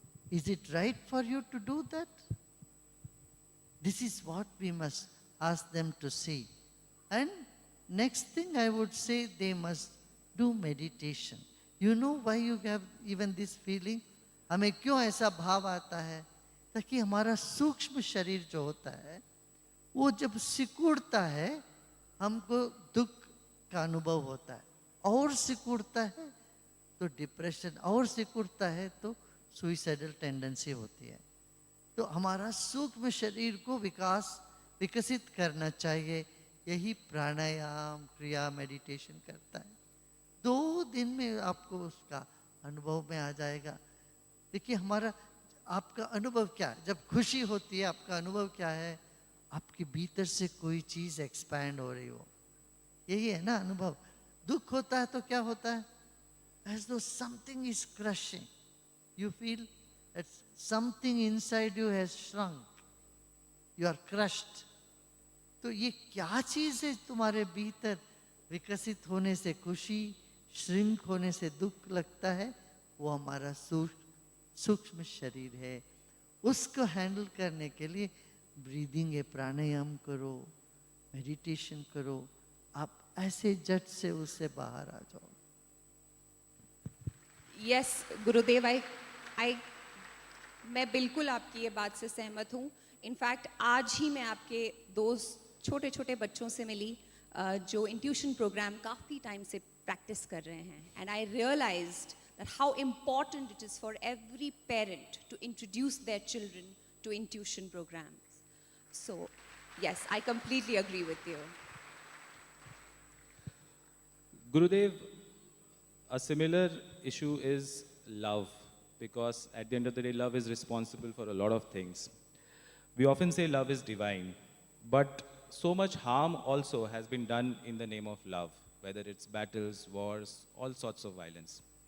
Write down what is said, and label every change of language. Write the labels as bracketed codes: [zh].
[en] Is it right for you to do that? This is what we must ask them to see. And next thing I would say, they must do meditation. You know why you have even this feeling? [hi] हमें क्यों ऐसा भाव आता है? ताकि हमारा सूक्ष्म शरीर जो होता है, वो जब सिकुड़ता है, हमको दुख का अनुभव होता है, और सिकुड़ता है तो डिप्रेशन, और सिकुड़ता है तो सुइसाइडल टेंडेंसी होती है। तो हमारा सूक्ष्म शरीर को विकसित करना चाहिए। यही प्राणायाम, क्रिया, मेडिटेशन करता है। 2 दिन में आपको उसका अनुभव में आ जाएगा। देखिए, हमारा आपका अनुभव क्या है? जब खुशी होती है, आपका अनुभव क्या है? आपके भीतर से कोई चीज एक्सपैंड हो रही हो, यही है ना अनुभव। दुख होता है तो क्या होता है? [en] As though something is crushing. You feel that something inside you has shrunk. You are crushed. [hi] तो ये क्या चीज है तुम्हारे भीतर विकसित होने से खुशी, श्रिंक होने से दुख लगता है? वो हमारा सूक्ष्म शरीर है, उसको हैंडल करने के लिए ब्रीदिंग है, प्राणायाम करो, मेडिटेशन करो, आप ऐसे झट से उससे बाहर आ जाओ। यस गुरुदेव, आई मैं बिल्कुल आपकी ये बात से सहमत हूँ। इनफैक्ट आज ही मैं आपके दो छोटे छोटे बच्चों से मिली जो इंट्यूशन प्रोग्राम काफ़ी टाइम से प्रैक्टिस कर रहे हैं, [en] And I realised that how important it is for every parent to introduce their children to intuition programmes. So yes, I completely agree with you. Gurudev, a similar issue is love, because at the end of the day, love is responsible for a lot of things. We often say love is divine, but so much harm also has been done in the name of love, whether it's battles, wars, all sorts of violence.